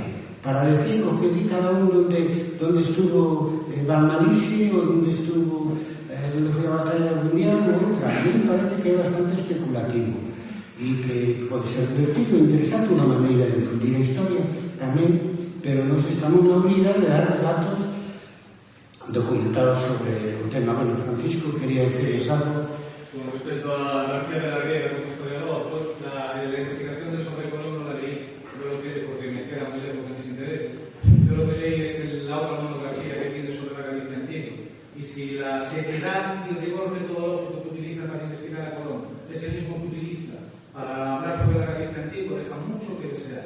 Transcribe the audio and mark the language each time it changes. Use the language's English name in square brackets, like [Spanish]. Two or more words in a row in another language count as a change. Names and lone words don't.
[Galician] Para decir o que di cada un onde estuvo Balmalisi ou onde estuvo onde foi a batalla mundial ou outra. [Spanish] A mí me parece [Galician] que é bastante especulativo e que pode ser divertido e interesante unha maneira de difundir a historia tamén, pero nos estamos na obriga de dar datos documentados sobre o tema. [Spanish] Bueno, Francisco, quería decirles algo. Con respecto a García de la Riega como historiador, la investigación de sobre Colón no la leí, porque me queda muy lejos de mis intereses. Yo lo que leí es la otra monografía que tiene sobre la Galicia antigua. Y si la seriedad y el rigor metodológico que utiliza para investigar a Colón es el mismo que utiliza para hablar sobre la Galicia antigua, deja mucho que desear.